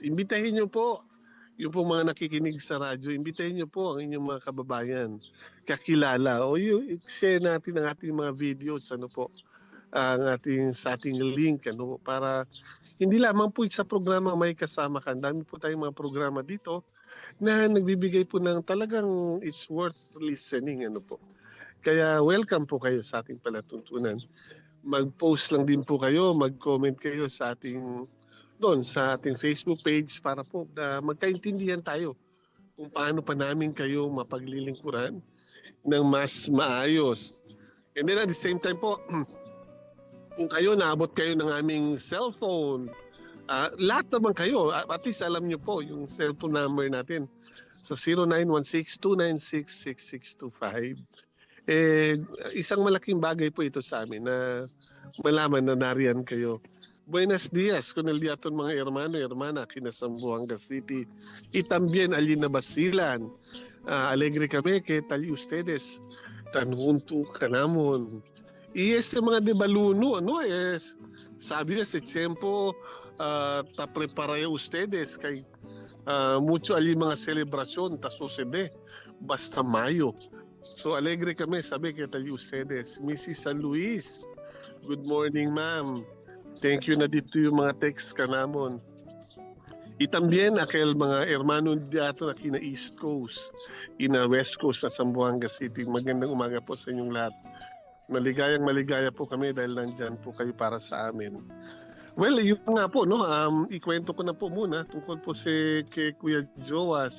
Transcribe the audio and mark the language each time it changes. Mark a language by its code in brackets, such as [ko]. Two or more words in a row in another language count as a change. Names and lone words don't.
[tl] Imbitahin niyo po yung po mga nakikinig sa radyo, imbitahin niyo po ang inyong mga kababayan, kakilala, o share natin ang ating mga videos, sa ating link, para hindi lamang po sa programa may kasama ka. Dami po tayong mga programa dito na nagbibigay po ng talagang [en] it's worth listening, [tl] Kaya welcome po kayo sa ating palatuntunan. Mag-post lang din po kayo, mag-comment kayo sa ating Facebook page para po magkaintindihan tayo kung paano pa namin kayo mapaglilingkuran ng mas maayos. [en] And then at the same time [tl] po, kung kayo naabot kayo ng aming cellphone, lahat naman kayo, [en] at least [tl] alam nyo po yung cellphone number natin sa 0916-296-6625. Isang malaking bagay po ito sa amin na malaman na nariyan kayo. [cbk] Buenos dias con el diaton mga hermano, hermana, Kinasambuanga City. Y también allí na Basilan. Alegre kami que tali ustedes. Tan junto ka namon. Y mga de baluno, sabi na sa tiempo, ta prepara ustedes kay mucho allí mga selebrasyon ta sucede basta Mayo. So alegre kami, sabi que tali ustedes. Mrs. San Luis, [en] good morning ma'am. Thank you [cbk] na dito yung mga text ka namon. Itambien aquel mga hermano dito na kina East Coast, ina West Coast sa Zamboanga City. [tl] Magandang umaga po sa inyong lahat. Maligaya po kami dahil nandyan po kayo para sa amin. Well, yun nga po, ikwento ko na po muna tungkol po kay Kuya Joas.